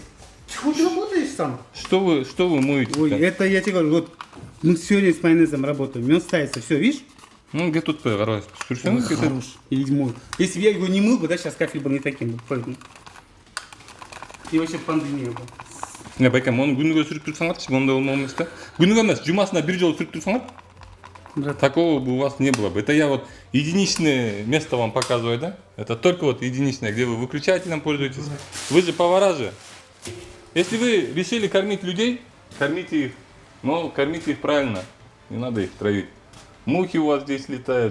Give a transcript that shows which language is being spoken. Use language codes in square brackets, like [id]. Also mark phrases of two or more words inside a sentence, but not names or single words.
[ru] Хоть работаешь сам. Что вы моете? Ой, это я тебе говорю, вот мы сегодня с майонезом работаем, он ставится, все, видишь? Ну, где тут раз? Ой, хорош. И мой. Если бы я его не мыл бы, да, сейчас кафель бы не таким был. Поэтому. И вообще пандемия была. Не, Байка, [kk] оны күніге сүріп тұрсаңар, онда болмамыз да. Күніге емес, жұмасына бір жол сүріп тұрсаңар, [ru] Брат, такого бы у вас не было бы. Это я вот единичное место вам показываю, да? Это только вот единичное, где вы выключателем пользуетесь. Вы же повара же. Если вы решили кормить людей, кормите их. Но кормите их правильно. Не надо их травить. Мухи у вас здесь летают.